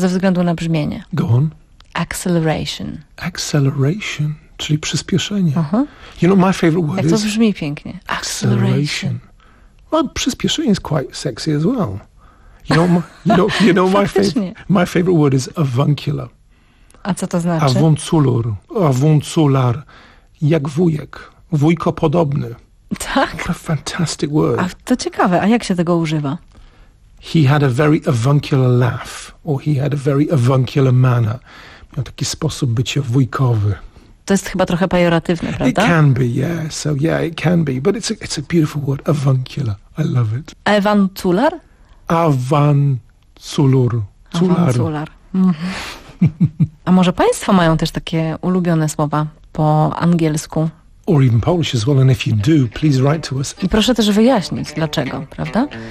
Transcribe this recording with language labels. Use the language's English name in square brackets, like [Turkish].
[Polish] Ze względu na brzmienie. [English] Go on. Acceleration. [Polish] Acceleration, czyli przyspieszenie. Uh-huh. [English] You know, my favorite word [Polish] jak [English] is... [Polish] Jak to brzmi pięknie. Acceleration. [English] Well, przyspieszenie is quite sexy as well. You know my favorite word is avuncular. [Polish] A co to znaczy? Avunculur. Avuncular. Jak wujek. Wujkopodobny. Tak. [English] What a fantastic word. [Polish] A to ciekawe, a jak się tego używa? [English] He had a very avuncular laugh, or he had a very avuncular manner. [Polish] Miał taki sposób bycia wujkowy. To jest chyba trochę pejoratywne, prawda? [English] It can be, yeah. So yeah, it can be. But it's a beautiful word, avuncular. I love it. Avuncular? Avuncular. Avuncular. Avuncular. [Polish] A może państwo mają też takie ulubione słowa po angielsku? [English] Or even Polish as well, and if you do, please write to us. [Polish] I proszę też wyjaśnić, dlaczego, prawda?